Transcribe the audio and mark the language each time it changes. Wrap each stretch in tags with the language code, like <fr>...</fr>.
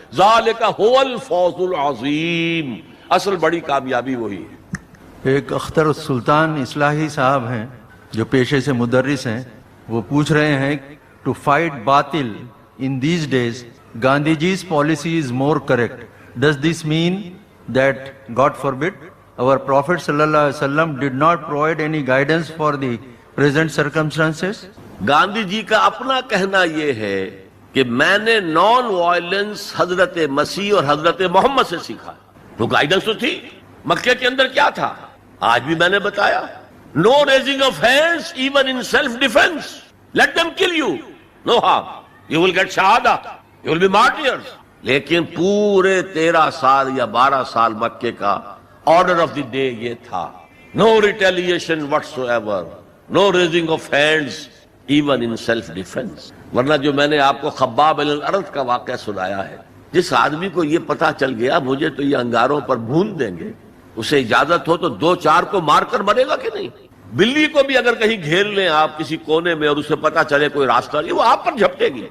<ar>ذالک هو الفوز العظیم،</ar> <ur>اصل بڑی کامیابی وہی ہے. ایک اختر السلطان اصلاحی صاحب ہیں جو پیشے سے مدرس ہیں، وہ پوچھ رہے ہیں</ur> <en>To fight باطل in these days Gandhi ji's policy is more correct. Does this mean that God forbid our prophet</en> <ar>sallallahu alaihi wasallam</ar> <en>did not provide any guidance for the present circumstances?</en> <ur>Gandhi جی کا اپنا کہنا یہ ہے کہ میں نے نان وائلنس حضرت مسیح اور حضرت محمد سے سیکھا. تو گائیڈنس تو تھی. مکے کے اندر کیا تھا؟ آج بھی میں نے بتایا،</ur> <en>No raising of hands even in self defence. Let them kill you, no harm, you will get شہادہ, you will be martyrs.</en> <ur>لیکن پورے 13 سال یا 12 سال مکے کا</ur> <en>order of the day</en> <ur>یہ تھا،</ur> <en>No retaliation whatsoever, no raising of hands even in self defence.</en> <ur>ورنہ جو میں نے آپ کو خباب بن الارض کا واقعہ سنایا ہے، جس آدمی کو یہ پتا چل گیا مجھے تو یہ انگاروں پر بھون دیں گے، اسے اجازت ہو تو 2-4 کو مار کر مرے گا کہ نہیں؟ بلی کو بھی اگر کہیں گھیر لیں آپ کسی کونے میں اور اسے پتا چلے کوئی راستہ نہیں، وہ آپ پر جھپٹے گی.</ur>